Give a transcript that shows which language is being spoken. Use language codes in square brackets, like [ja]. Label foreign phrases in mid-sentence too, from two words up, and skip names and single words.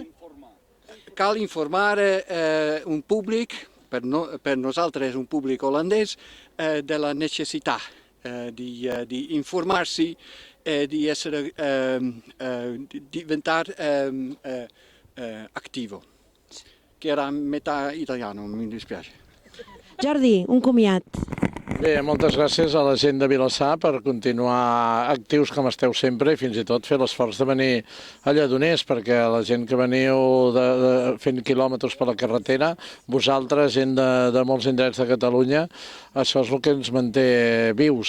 [it] Cal informare un pubblico, [ca] per nosaltres [it] un pubblico olandese, della necessità di informarsi e di diventare attivo, che era metà italiano, mi dispiace. [ca] Jordi, un comiat. Bé, moltes gràcies a la gent de Vilassar per continuar actius com esteu sempre i fins i tot fer l'esforç de venir a Lledoners, perquè la gent que veniu fent quilòmetres per la carretera, vosaltres, gent de molts indrets de Catalunya, això és el que ens manté vius.